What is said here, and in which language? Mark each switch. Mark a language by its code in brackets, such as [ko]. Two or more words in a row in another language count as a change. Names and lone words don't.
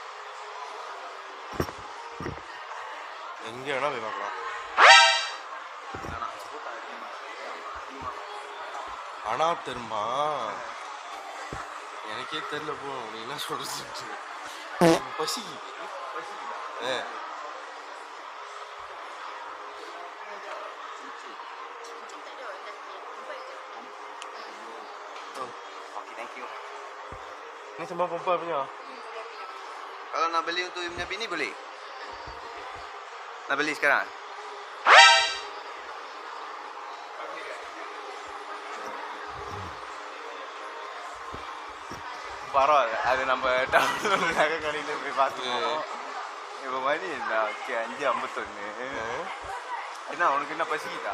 [ta] எங்க வேணா போய் பார்க்கலாம். ஆனா தெரியுமா எனக்கே தெரியல போ. நீ என்ன சொல்றது? [ms] பசி Ni sembah perempuan punya. Kalau nak beli untuk punya bini boleh? Nak beli sekarang? [ta] பரவாயில்ல, அது நம்ம டவுன் நகை கடையில் போய் பார்த்துக்கோம். இப்போ மணி என்ன? 5:51. என்ன உனக்கு என்ன பசிக்குதா?